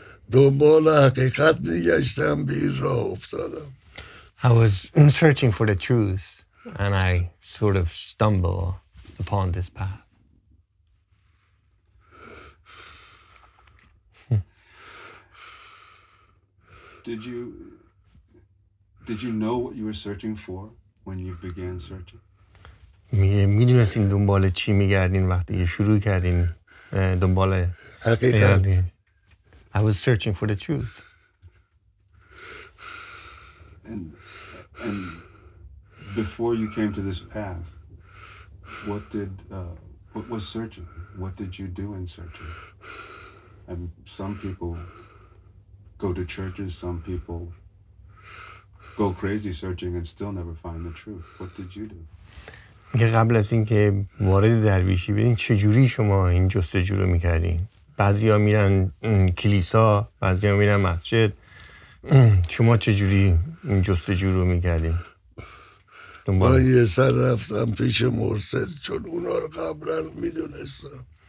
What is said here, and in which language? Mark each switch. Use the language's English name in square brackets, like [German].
[Persian] دنبال حقیقت میگشتم به این راه افتادم. [English] I was searching for the truth and I sort of stumbled upon this path. Did you know what you were searching for when you began searching? [Persian] میدونستین دنبال چی میگردین وقتی شروع کردین دنبال حقیقت. [English] I was searching for the truth. And before you came to this path, what was searching? What did you do in searching? And some people go to churches, some people go crazy searching and still never find the truth. What did you do? [Persian] میگه قبل از اینکه وارد درویشی برین چجوری شما این جستجو رو میکردین؟ بعضیا میرن کلیسا، بعضیا میرن مسجد. شما چجوری این جستجو رو میکردین؟ من یه سر رفتم پیش مرشد چون اونا رو قبلا میدونستم.